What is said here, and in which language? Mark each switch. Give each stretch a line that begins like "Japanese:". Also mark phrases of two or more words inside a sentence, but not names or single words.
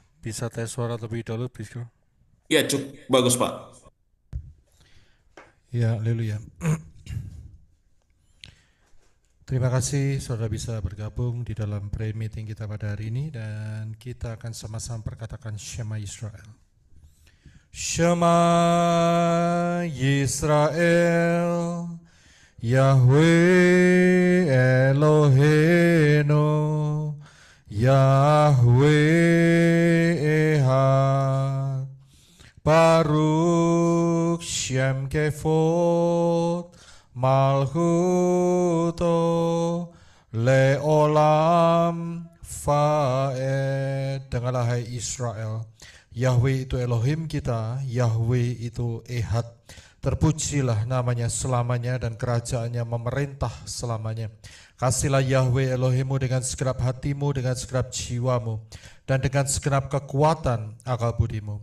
Indonesian: Bisa tes suara lebih dahulu, Brisco? Ya, cukup bagus Pak. Ya, haleluya. Terima kasih saudara bisa bergabung di dalam
English: prayer meeting
Indonesian: kita pada hari ini, dan kita akan sama-sama perkatakan Shema Israel.
Hebrew: שמע ישראל, יהוה אלוהינו, יהוה אחד, ברוך שם כבוד מלכותו לעולם ועד.
Indonesian: Dengarlah hai Israel, Yahweh itu Elohim kita, Yahweh itu Ehad. Terpujilah namanya selamanya dan kerajaannya memerintah selamanya. Kasihlah Yahweh Elohimmu dengan segenap hatimu, dengan segenap jiwamu, dan dengan segenap kekuatan akal budimu.